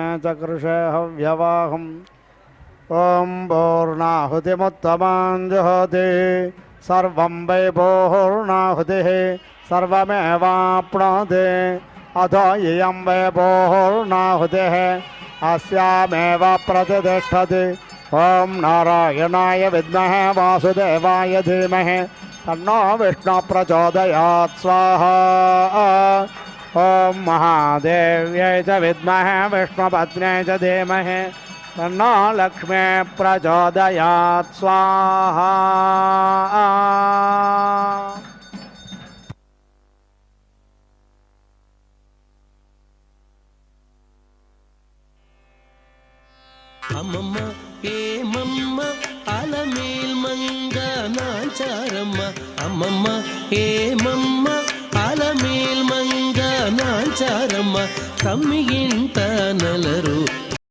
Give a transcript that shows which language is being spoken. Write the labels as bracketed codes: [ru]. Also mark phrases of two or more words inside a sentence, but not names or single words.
[sa] चकृषे हव्यवाहम् ॐ पूर्णाहुतिमुत्तमां जुहोति सर्वं वै पूर्णाहुतिः सर्वमेवाप्नोति अथो इयं वै पूर्णाहुतिः अस्यामेव प्रतिष्ठति ॐ नारायणाय विद्महे वासुदेवाय धीमहि तन्नो विष्णुः प्रचोदयात् स्वाहा ॐ महादेव्यै च विद्महे विष्णुपत्न्यै च धीमहि तन्नो लक्ष्मी प्रचोदयात् स्वाहा [te] అమ్మమ్మ ఏమమ్మ అలమేల్ మంగ నాంచారమ్మ అమ్మమ్మ ఏమమ్మ అలమేల్ మంగ నాంచారమ్మ తమ్మి ఇంట నలరు